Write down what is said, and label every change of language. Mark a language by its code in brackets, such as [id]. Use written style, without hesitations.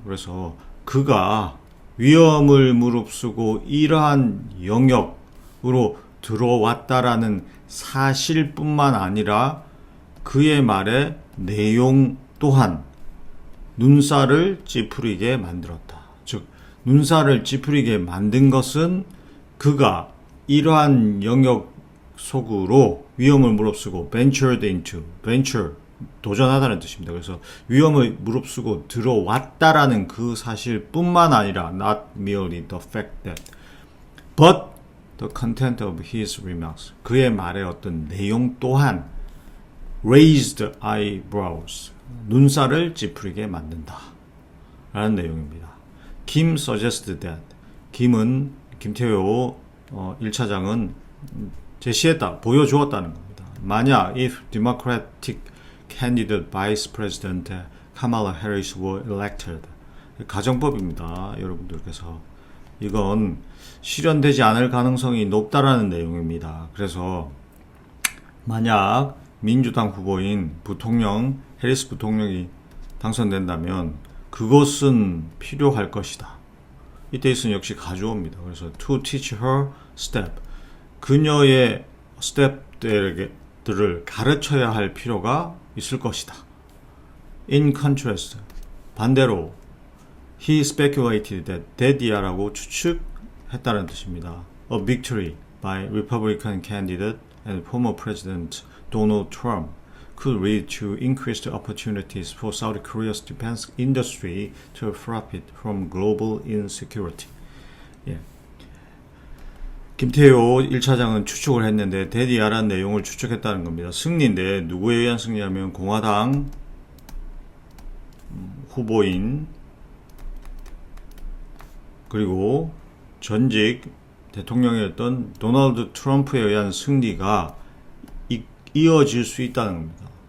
[ko] 그래서 그가 위험을 무릅쓰고 이러한 영역으로 들어왔다라는 사실뿐만 아니라 그의 말의 내용 또한 눈살을 찌푸리게 만들었다. 즉 눈살을 찌푸리게 만든 것은 그가 이러한 영역 속으로 위험을 무릅쓰고 [en] ventured into, [ko] venture 도전하다는 뜻입니다. 그래서 위험을 무릅쓰고 들어왔다라는 그 사실뿐만 아니라 [en] not merely the fact that, but the content of his remarks. [ko] 그의 말의 어떤 내용 또한 [en] raised eyebrows. [ko] 눈살을 찌푸리게 만든다. 라는 내용입니다. 김 [en] suggested that. [ko] 김태효 1차장은 제시했다, 보여주었다는 겁니다. 만약 [en] if Democratic candidate Vice President Kamala Harris were elected. [ko] 가정법입니다. 여러분들께서. 이건 실현되지 않을 가능성이 높다라는 내용입니다. 그래서 만약 민주당 후보인 부통령, 해리스 부통령이 당선된다면 그것은 필요할 것이다. 이때 있으면 역시 가주어입니다. 그래서 [en] to teach her step. [ko] 그녀의 스텝들을 가르쳐야 할 필요가 있을 것이다. [en] In contrast, [ko] 반대로 [en] he speculated that that이라고 [ko] 추측했다는 뜻입니다. [en] A victory by Republican candidate and former President Donald Trump could lead to increased opportunities for South Korea's defense industry to profit from global insecurity. [ko] 김태효 1차장은 추측을 했는데 that이라는 내용을 추측했다는 겁니다. 승리인데 누구에 의한 승리냐면 공화당 후보인 그리고 전직 대통령이었던 도널드 트럼프에 의한 승리가 이어질 수 있다는 겁니다.